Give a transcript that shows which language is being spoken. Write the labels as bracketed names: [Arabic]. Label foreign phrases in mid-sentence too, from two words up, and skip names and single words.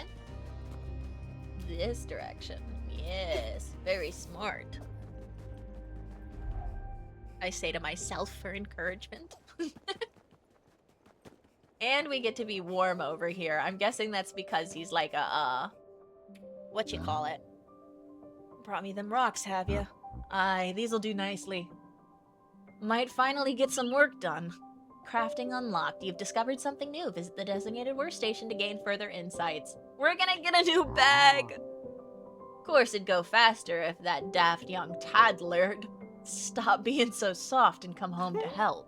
[English] This direction. Yes, very smart. I say to myself for encouragement. And we get to be warm over here. I'm guessing that's because he's like a, what you call it? Brought me them rocks, have ya? Aye, these'll do nicely. Might finally get some work done. Crafting unlocked. You've discovered something new. Visit the designated workstation to gain further insights. We're gonna get a new bag! Of course it'd go faster if that daft young Tadler'd stop being so soft and come home to help.